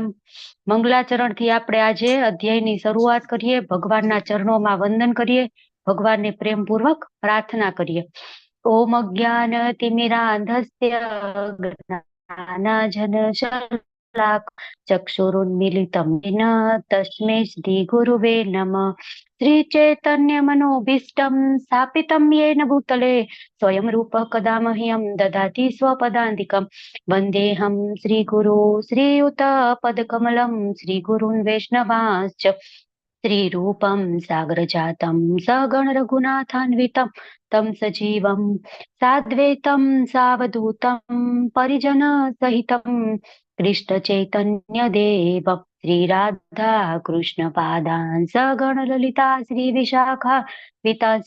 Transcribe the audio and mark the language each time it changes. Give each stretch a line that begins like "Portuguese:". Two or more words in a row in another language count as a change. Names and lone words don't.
Gujarati: મંગલાચરણ થી આપણે આજે અધ્યાયની શરૂઆત કરીએ. ભગવાનના ચરણોમાં વંદન કરીએ. ભગવાનને પ્રેમપૂર્વક પ્રાર્થના કરીએ.
Sanskrit: ओम अज्ञान तिमिरांधस्य ज्ञानांजन चक्षुरुन्मीलितम येन तस्मै श्री गुरुवे नमः। श्री चैतन्य मनोभीष्टं स्थापितं येन भूतले स्वयं रूपः कदा मह्यं ददाति स्वपदान्तिकं। वन्देऽहं श्रीगुरो श्रीयुतपदकमलं श्रीगुरुन् वैष्णवांश्च श्रीरूपं सागरजातं सगण रघुनाथान्वितं तं सजीवं साद्वैतं सावधूतं परिजनसहितं कृष्णचैतन्यदेव श्रीराधा कृष्णपादान् सगण ललिता श्रीविशाखान्विताश्च।